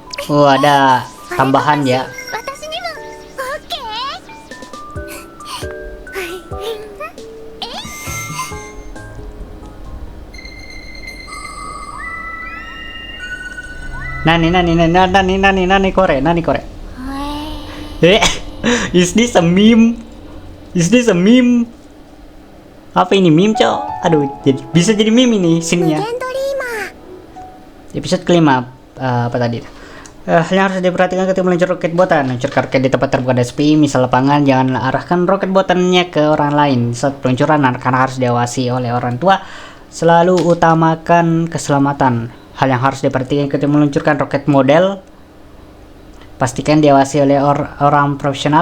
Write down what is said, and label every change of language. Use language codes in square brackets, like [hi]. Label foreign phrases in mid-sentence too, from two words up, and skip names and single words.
[id] Oh, ada tambahan ya. [ja] 私にもオッケー。何これ. [en] Is this a meme? Is this a meme? [id] Apa ini meme, Cok? Aduh, bisa jadi meme ini 無 scene-nya. 限ドリーマー Episode kelima, apa tadi? Hal yang harus diperhatikan ketika meluncur roket buatan. Meluncurkan roket di tempat terbuka dan sepi, misal lapangan, jangan arahkan roket buatannya ke orang lain. Saat peluncuran, anak-anak harus diawasi oleh orang tua. Selalu utamakan keselamatan. Hal yang harus diperhatikan ketika meluncurkan roket model, pastikan diawasi oleh orang profesional.